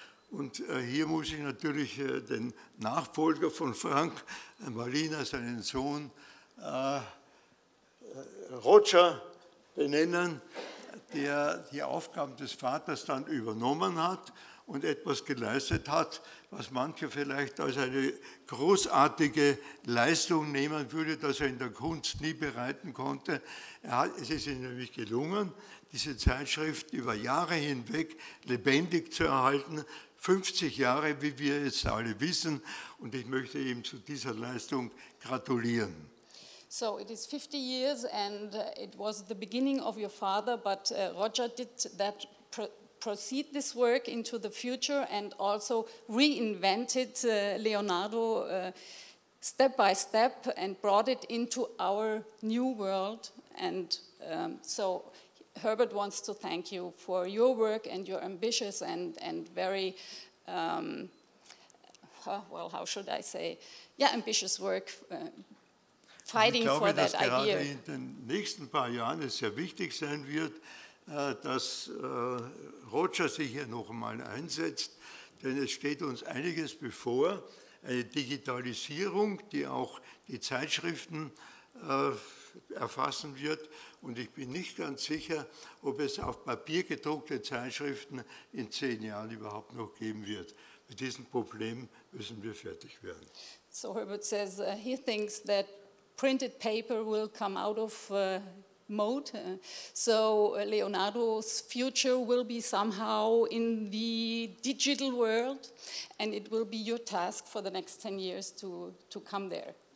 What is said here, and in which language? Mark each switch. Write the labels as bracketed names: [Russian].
[German] Und hier muss ich natürlich den Nachfolger von Frank Malina, seinen Sohn Roger, benennen, der die Aufgaben des Vaters dann übernommen hat und etwas geleistet hat, was manche vielleicht als eine großartige Leistung nehmen würde, das er in der Kunst nie bereiten konnte. Es ist ihm nämlich gelungen, diese Zeitschrift über Jahre hinweg lebendig zu erhalten, 50 Jahre, wie wir jetzt alle wissen, und ich möchte ihm zu dieser Leistung gratulieren. [English] So it is 50 years and it was the beginning of your father, but Roger did that proceed this work into the future and also reinvented Leonardo step by step and brought it into our new world. And so Herbert wants to thank you for your work and your ambitious and very, well, how should I say, yeah, ambitious work. Fighting for that idea. [German] Ich glaube, dass gerade in den nächsten paar Jahren es sehr wichtig sein wird, dass Roger sich hier noch einmal einsetzt, denn es steht uns einiges bevor, eine Digitalisierung, die auch die Zeitschriften erfassen wird und ich bin nicht ganz sicher, ob es auf Papier gedruckte Zeitschriften in 10 Jahren überhaupt noch geben wird. Mit diesem Problem müssen wir fertig werden. [English] So Herbert says he thinks that printed paper will come out of mode. So Leonardo's future will be somehow in the digital world, and it will be your task for the next 10 years to come there.